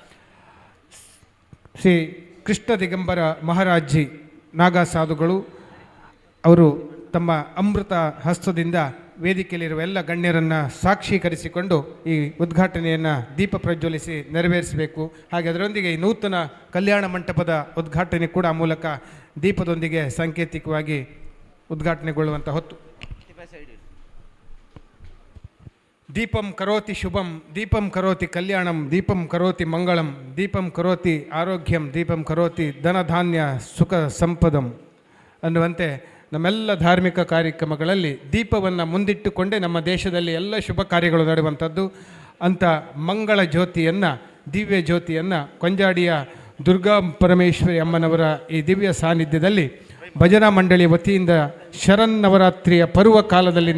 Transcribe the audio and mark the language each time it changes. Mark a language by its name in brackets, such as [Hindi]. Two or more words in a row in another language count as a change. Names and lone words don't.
[Kannada] ಶ್ರೀ ಕೃಷ್ಣ ದಿಗಂಬರ ಮಹಾರಾಜ್ಜಿ ನಾಗ ಸಾಧುಗಳು ಅವರು ತಮ್ಮ ಅಮೃತ ಹಸ್ತದಿಂದ ವೇದಿಕೆಯಲ್ಲಿರುವ ಎಲ್ಲ ಗಣ್ಯರನ್ನು ಸಾಕ್ಷೀಕರಿಸಿಕೊಂಡು ಈ ಉದ್ಘಾಟನೆಯನ್ನು ದೀಪ ಪ್ರಜ್ವಲಿಸಿ ನೆರವೇರಿಸಬೇಕು. ಹಾಗೆ ಅದರೊಂದಿಗೆ ಈ ನೂತನ ಕಲ್ಯಾಣ ಮಂಟಪದ ಉದ್ಘಾಟನೆ ಕೂಡ ಆ ಮೂಲಕ ದೀಪದೊಂದಿಗೆ ಸಾಂಕೇತಿಕವಾಗಿ ಉದ್ಘಾಟನೆಗೊಳ್ಳುವಂಥ ಹೊತ್ತು. [Sanskrit] ದೀಪಂ ಕರೋತಿ ಶುಭಂ, ದೀಪಂ ಕರೋತಿ ಕಲ್ಯಾಣಂ, ದೀಪಂ ಕರೋತಿ ಮಂಗಳಂ, ದೀಪಂ ಕರೋತಿ ಆರೋಗ್ಯಂ, ದೀಪಂ ಕರೋತಿ ಧನಧಾನ್ಯ ಸುಖ ಸಂಪದಂ [Kannada] ಅನ್ನುವಂತೆ ನಮ್ಮೆಲ್ಲ ಧಾರ್ಮಿಕ ಕಾರ್ಯಕ್ರಮಗಳಲ್ಲಿ ದೀಪವನ್ನು ಮುಂದಿಟ್ಟುಕೊಂಡೇ ನಮ್ಮ ದೇಶದಲ್ಲಿ ಎಲ್ಲ ಶುಭ ಕಾರ್ಯಗಳು ನಡೆಯುವಂಥದ್ದು. ಅಂಥ ಮಂಗಳ ಜ್ಯೋತಿಯನ್ನು, ದಿವ್ಯ ಜ್ಯೋತಿಯನ್ನು ಕೊಂಜಾಡಿಯ ದುರ್ಗಾ ಪರಮೇಶ್ವರಿ ಅಮ್ಮನವರ ಈ ದಿವ್ಯ ಸಾನ್ನಿಧ್ಯದಲ್ಲಿ ಭಜನಾ ಮಂಡಳಿ ವತಿಯಿಂದ ಶರನ್ನವರಾತ್ರಿಯ ಪರ್ವ ಕಾಲದಲ್ಲಿ